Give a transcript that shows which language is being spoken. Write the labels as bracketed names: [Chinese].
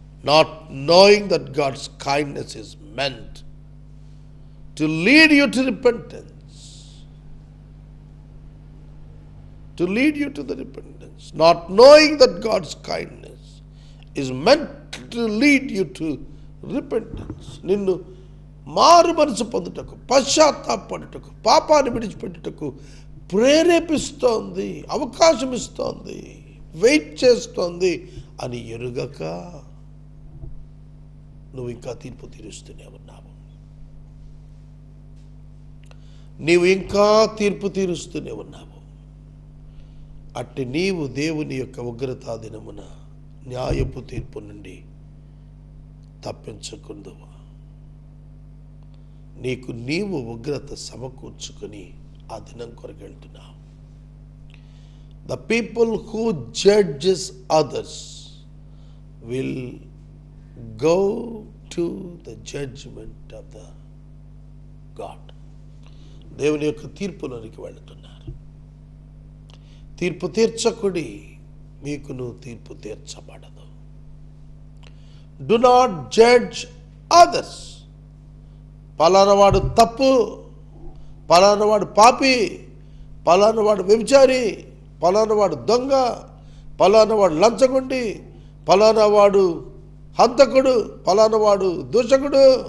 [English] not knowing that God's kindness is meant to lead you to repentance, to lead you to the repentance, not knowing that God's kindness is meant to lead you to repentance. [Telugu] నిన్ను మారు మనసు పొందుటకు, పశ్చాత్తాపడుటకు, పాపాన్ని విడిచిపెట్టుటకు ప్రేరేపిస్తోంది, అవకాశం ఇస్తోంది, wait చేస్తోంది అని ఎరుగక నువ్వు ఇంకా తీర్పు తీరుస్తూనే ఉన్నావు. నీవు ఇంకా తీర్పు తీరుస్తూనే ఉన్నావు. అట్టి నీవు దేవుని యొక్క ఉగ్రతా దినమున న్యాయపు తీర్పు నుండి తప్పించకుందువా. నీకు నీవు ఉగ్రత సమకూర్చుకొని ఆ దినం కొరకు వెళ్తున్నావు. [English] The people who judges others will go to the judgment of the God. [Telugu] దేవుని యొక్క తీర్పులోనికి వెళుతున్నారు. తీర్పు తీర్చకుడి, మీకును తీర్పు తీర్చబడదు. [English] Do not judge others. [Telugu] పలానవాడు తప్పు, పలానవాడు పాపి, పలానవాడు వ్యభిచారి, పలానవాడు దొంగ, పలానవాడు లంచగొండి, పలానవాడు హంతకుడు, పలానవాడు దూషకుడు.